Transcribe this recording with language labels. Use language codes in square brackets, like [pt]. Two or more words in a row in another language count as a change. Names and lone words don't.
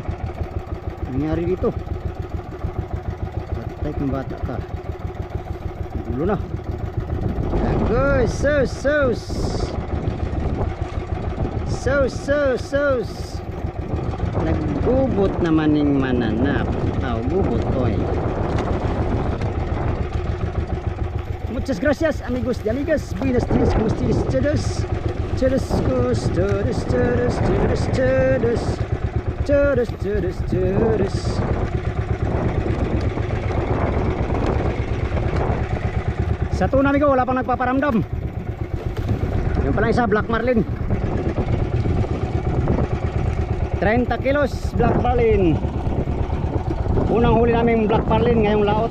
[tl] Nangyari dito. Patay kang bata ka. Gulo na. Agoy, sus. Naggubot naman ng mananap. Gubot ko eh. [es] Muchas gracias amigos y amigas. Buenas días, como ustedes todos. [tl] Sa tuna amigo, wala pang nagpaparamdam. Yung pala isa, [en] black marlin. [tl] 30 kilos [en] black marlin. [tl] Unang huli namin [en] black marlin [tl] ngayong laot.